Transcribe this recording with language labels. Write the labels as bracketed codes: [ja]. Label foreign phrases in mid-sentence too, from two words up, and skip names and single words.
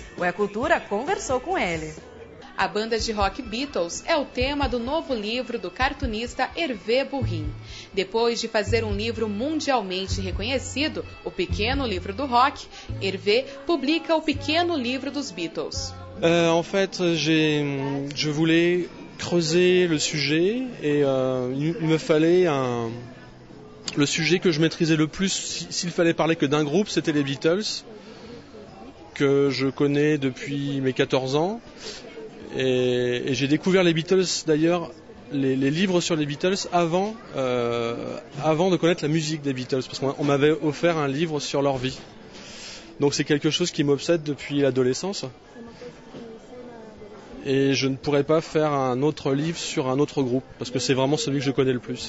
[pt] O É Cultura conversou com ele. A banda de rock Beatles é o tema do novo livro do cartunista Hervé Bourri. Depois de fazer um livro mundialmente reconhecido, O Pequeno Livro do Rock, Hervé publica O Pequeno Livro dos Beatles. [fr] En fait, je voulais creuser le sujet et il me fallait le sujet que je maîtrisais le plus. S'il fallait parler que d'un groupe, c'était les Beatles, que je connais depuis mes 14 ans. Et j'ai découvert les Beatles d'ailleurs, les livres sur les Beatles avant de connaître la musique des Beatles, parce qu'on m'avait offert un livre sur leur vie. Donc c'est quelque chose qui m'obsède depuis l'adolescence. Et je ne pourrais pas faire un autre livre sur un autre groupe, parce que c'est vraiment celui que je connais le plus.